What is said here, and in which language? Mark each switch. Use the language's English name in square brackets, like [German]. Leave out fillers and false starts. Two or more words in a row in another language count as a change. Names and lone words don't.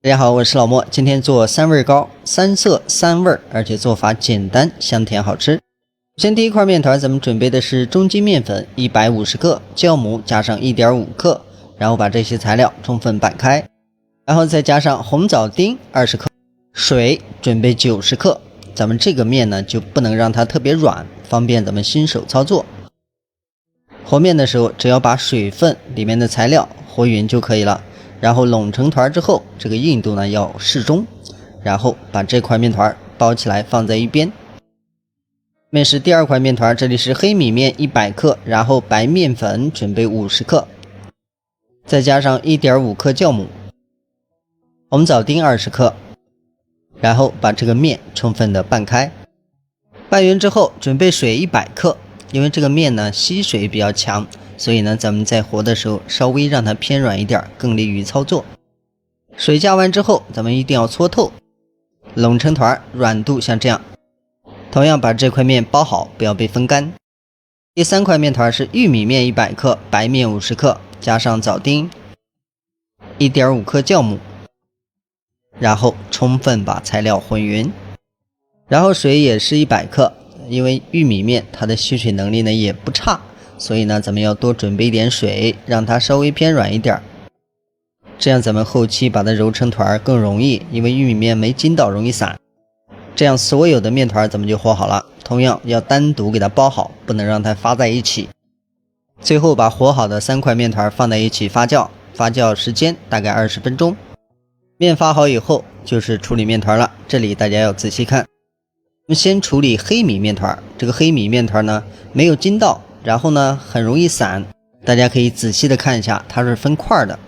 [Chinese] 大家好，我是老莫，今天做三味糕，三色三味，而且做法简单，香甜好吃。首先第一块面团，咱们準備的是中筋面粉150克，酵母加上1.5克，然後把這些材料充分拌開，然後再加上紅棗丁20克，水準備90克。咱們這個面呢就不能讓它特別軟，方便咱們新手操作。和面的時候，只要把水分裡面的材料和匀就可以了。然後攏成团之後，这個硬度呢要適中，然後把這塊面團包起來放在一邊。面是第二塊面團，這裡是黑米面100克，然後白面粉準備50克，再加上1.5克酵母，紅棗丁20克，然後把這個面充分的拌開。拌勻之後，準備水100克，因為這個面呢吸水比較強。所以呢，咱們在和的時候稍微讓它偏軟一點，更利於操作。水加完之後，咱們一定要搓透，攏成团，軟度像這樣。同樣把這塊面包好，不要被風乾。第三塊面團是玉米面100克，白面50克，加上棗丁1.5克酵母，然後充分把材料混匀。然後水也是100克，因為玉米面它的吸水能力呢也不差。所以呢，咱們要多準備一點水，讓它稍微偏軟一點，這樣咱們後期把它揉成團更容易，因為玉米面沒筋道容易散。這樣所有的面團咱們就和好了，同樣要單獨給它包好，不能讓它發在一起。最後把和好的3 塊面團放在一起發酵，發酵時間大概20分鐘。面發好以後就是處理面團了，這裡大家要仔細看。我們先處理黑米面團，這個黑米面團呢沒有筋道，然後呢很容易散，大家可以仔細的看一下，它是分塊的。